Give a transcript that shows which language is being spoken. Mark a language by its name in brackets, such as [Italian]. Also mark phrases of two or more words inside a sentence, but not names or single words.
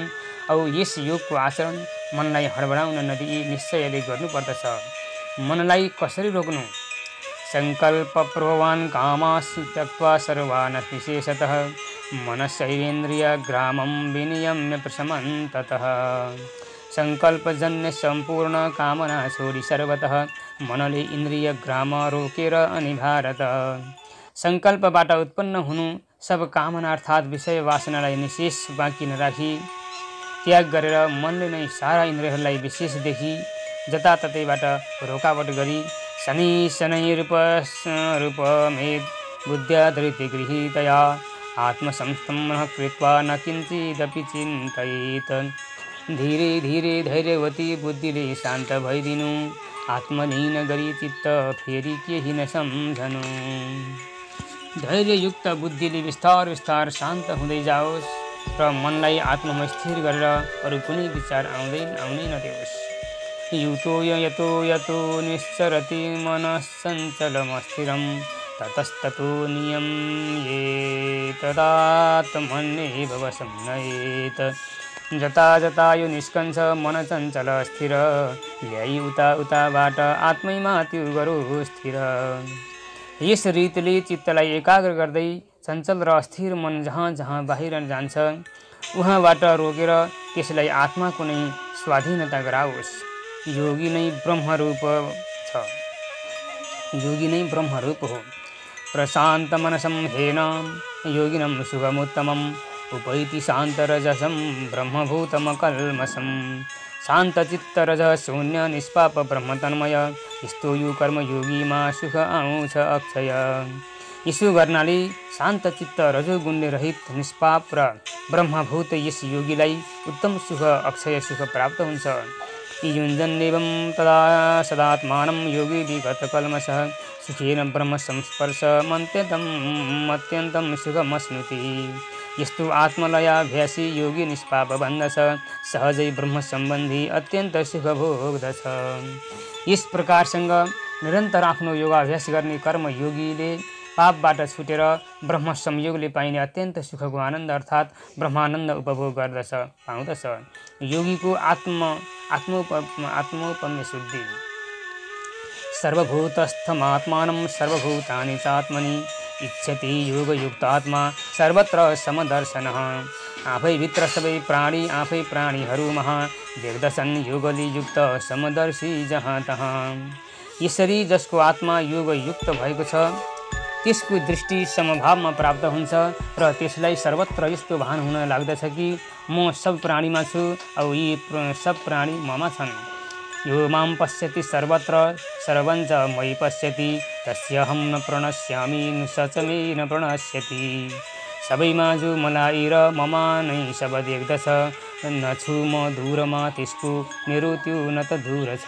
[Nepali] औ यस योगको आचरण मनलाई हडबडाउन नदिई निश्चयले गर्नुपर्दछ। मनलाई कसरी रोक्नु? [Sanskrit] सङ्कल्प प्रभवान् कामास् त्यक्त्वा सर्वान् विशेषतः मनश्चैवेन्द्रिय ग्रामं विनियम्य प्रशमन् ततः। [Nepali] सङ्कल्पजन्य सम्पूर्ण कामना छोडी सर्वतः मनले इन्द्रिय ग्राम रोकेर अनि भारत। सङ्कल्पबाट उत्पन्न हुनु सब कामना अर्थात् विषय वासनालाई निशेष बाँकी नराखी त्याग गरेर मनले नै सारा इन्द्रियहरूलाई विशेष देखी जताततैबाट रोकावट गरी [Sanskrit] शनै रूपमेद बुद्ध्या धृति गृहीतया आत्मसंस्तम्भः कृत्वा न किञ्चिदपि चिन्तयेत्। [Nepali] धीरे धीरे धैर्यवती बुद्धिले शान्त भइदिनु, आत्मलीन गरी चित्त फेरि केही न सम्झनु। धैर्ययुक्त बुद्धिले बिस्तार बिस्तार शान्त हुँदै जाओस् र मनलाई आत्ममा स्थिर गरेर अरू कुनै विचार आउनै नदेओस्। [Sanskrit] युतो यतो निश्चरति मनः चञ्चलमस्थिरं ततस्ततो नियम्येतदात्मन्येव वशं नयेत्। [Nepali] जता यो निष्कन्छ मन चञ्चल स्थिर, ल्याई उताबाट आत्मैमा त्यो गरो स्थिर। यस रीतिले चित्तलाई एकाग्र गर्दै चञ्चल र अस्थिर मन जहाँ जहाँ बाहिर जान्छ उहाँबाट रोकेर त्यसलाई आत्माको नै स्वाधीनता गराओस्। योगी नै ब्रह्मरूप हो। [Sanskrit] प्रशान्त मनसं हेन योगिनं सुखमुत्तमम् उपैति शान्तरजसं ब्रह्मभूतमकल्मषम्। [Nepali] शान्तचित्तरज शून्य निष्पाप ब्रह्मतन्मय, यस्तो यो कर्मयोगीमा सुख आउँछ अक्षय। यसो गर्नाले शान्तचित्त रजोगुणले रहित निष्पाप र ब्रह्मभूत यस योगीलाई उत्तम सुख अक्षय सुख प्राप्त हुन्छ। [Sanskrit] युञ्जन्नेवं तदा सदात्मानं योगी विगतकल्मषः सुखेन ब्रह्म संस्पर्शमत्यन्तं सुखमश्नुति। [Nepali] यस्तो आत्मलयाभ्यासी योगी निष्पाप बन्दछ सहजै ब्रह्म सम्बन्धी अत्यन्त सुख भोग्दछ। यस प्रकारसँग निरन्तर आफ्नो योगाभ्यास गर्ने कर्मयोगीले पापबाट छुटेर ब्रह्म संयोगले पाइने अत्यन्त सुखको आनन्द अर्थात् ब्रह्मानन्द उपभोग गर्दछ पाउँदछ। योगीको आत्मौपम्य शुद्धि। [Sanskrit] सर्वभूतस्थमात्मानं सर्वभूतानि चात्मनि इच्छति योगयुक्तात्मा सर्वत्र समदर्शनः। [Nepali] आफैभित्र सबै प्राणी आफै प्राणीहरूमा देख्दछन् योगले युक्त समदर्शी जहाँ तहाँ। यसरी जसको आत्मा योगयुक्त भएको छ त्यसको दृष्टि समभावमा प्राप्त हुन्छ र त्यसलाई सर्वत्र यस्तो भान हुन लाग्दछ कि म सब प्राणीमा छु औ यी सब प्राणी ममा छन्। [Sanskrit] यो मां पश्यति सर्वत्र सर्वञ्च मयि पश्यति तस्यहं न प्रणश्यामि स च मे न प्रणश्यति। [Nepali] सबैमा जो मलाई र ममा नै सब देख्दछ न छु म दूरमा त्यसको मेरो त्यो न त दूर छ।